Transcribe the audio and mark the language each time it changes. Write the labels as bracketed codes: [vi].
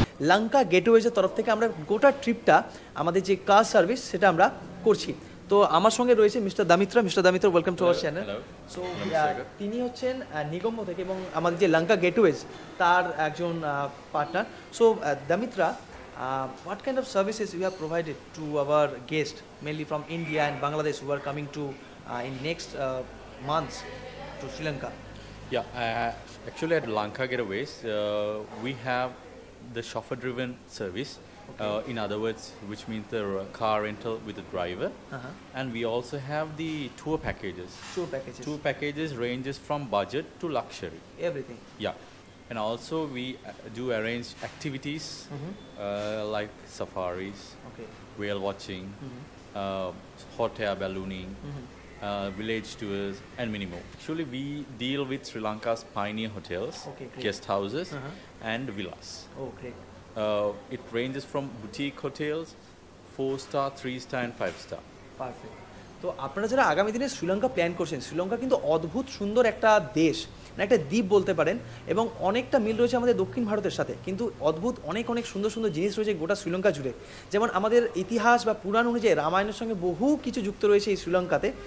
[bn] লঙ্কা গেটওয়েজের তরফ থেকে আমরা গোটা ট্রিপটা, আমাদের যে কার সার্ভিস সেটা আমরা করছি। তো আমার সঙ্গে রয়েছে mister দামিত্রা। [en] Welcome to our channel. [bn] So তিনি হচ্ছেন নিগম্বো থেকে, এবং আমাদের যে লঙ্কা গেটওয়েজ তার একজন partner. [en] So Damitra, what kind of services you have provided to our guests, mainly from India and Bangladesh, who are coming to in next months to Sri Lanka? Yeah, actually at Lanka Getaways, we have the chauffeur-driven service. In other words, which means the car rental with the driver. And we also have the tour packages. Tour packages ranges from budget to luxury. Everything. Yeah. And also we do arrange activities like safaris, whale watching, hot air ballooning, village tours, and many more. Actually, we deal with Sri Lanka's pioneer hotels, guest houses, and villas. Oh, great. It ranges from boutique hotels, 4-star, 3-star, and 5-star. Perfect. [bn] তো আপনারা যারা আগামী দিনে Sri Lanka plan করছেন, শ্রীলঙ্কা কিন্তু অদ্ভুত সুন্দর একটা দেশ, একটা দ্বীপ বলতে পারেন, এবং অনেকটা মিল রয়েছে আমাদের দক্ষিণ ভারতের সাথে। কিন্তু অদ্ভুত অনেক সুন্দর সুন্দর জিনিস রয়েছে গোটা শ্রীলঙ্কা জুড়ে। যেমন আমাদের ইতিহাস বা পুরাণ অনুযায়ী রামায়ণের সঙ্গে বহু কিছু যুক্ত রয়েছে এই শ্রীলঙ্কাতে।